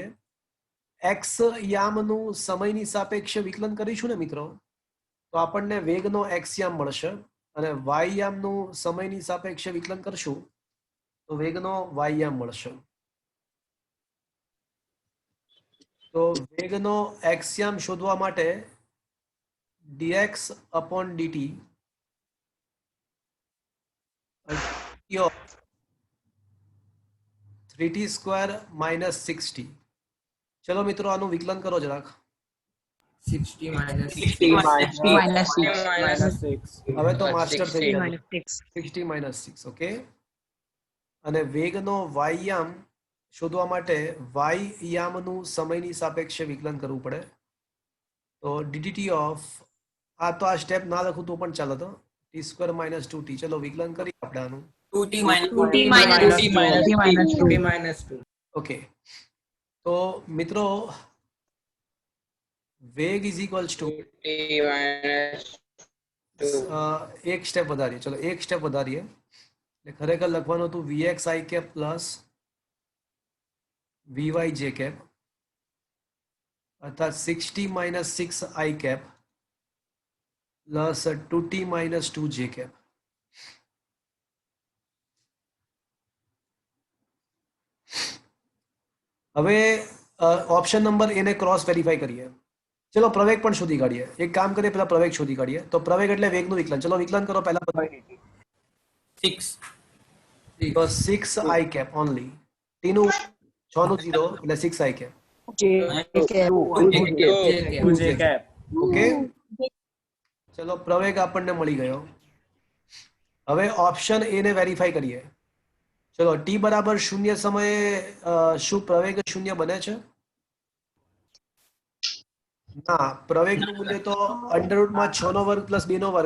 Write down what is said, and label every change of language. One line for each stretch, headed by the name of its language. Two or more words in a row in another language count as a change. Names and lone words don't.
Gujarati: એક્સ યામનું સમયની સાપેક્ષે વિકલન કરીશું ને મિત્રો, તો આપણને વેગનો એક્સ યામ મળશે, અને વાય યામનું સમયની સાપેક્ષે વિકલન કરશું તો વેગનો વાય યામ મળશે. તો વેગનો એક્સ યામ શોધવા માટે
English: dx upon dt
Gujarati: 3t² - 6t. ચલો મિત્રો, આનું વિકલન કરો જરાક.
English: 60 minus 60 minus 6.
Gujarati: હવે તો માસ્ટર થઈ 60. ગયા. 60 - 6. ઓકે. અને વેગનો વાય યામ શોધવા માટે વાય યામનું સમયની સાપેક્ષે વિકલન કરવું પડે. તો dt ઓફ, આ તો આ સ્ટેપ ના લખું તો પણ ચાલે, તો t² - 2t. ચલો વિકલન કરીએ આપણે આનું.
English: 2t minus 2t minus 2. minus 2.
Gujarati: ઓકે, તો મિત્રો વેગ
English: is equals to, 2t minus 2.
Gujarati: એક સ્ટેપ વધારીએ. ચલો એક સ્ટેપ વધારીએ. એટલે ખરેખર લખવાનું હતું
English: vx i cap plus vy j cap,
Gujarati: અર્થાત 60 - 6
English: i cap plus 2t - 2 j cap.
Gujarati: હવે
English: option number
Gujarati: એને
English: cross verify
Gujarati: કરીએ. ચલો પ્રવેગ પણ શોધી કાઢીએ. એક કામ કરીએ, પહેલા પ્રવેગ શોધી કાઢીએ. તો પ્રવેગ એટલે વેગનું વિકલન. ચલો વિકલન કરો પહેલા. 6. તો 6
English: i cap only.
Gujarati: t નું 6 નું 0 એટલે 6
English: i cap.
Gujarati: ઓકે, ચલો પ્રવેગ આપણને મળી ગયો. હવે ઓપ્શન એ ને વેરીફાઈ કરીએ. ચલો t બરાબર 0 સમયે શું પ્રવેગ 0 બને છે? ના, પ્રવેગનું મૂલ્ય તો અંડરરૂટમાં 6 નો વર્ગ પ્લસ 2 નો વર્ગ.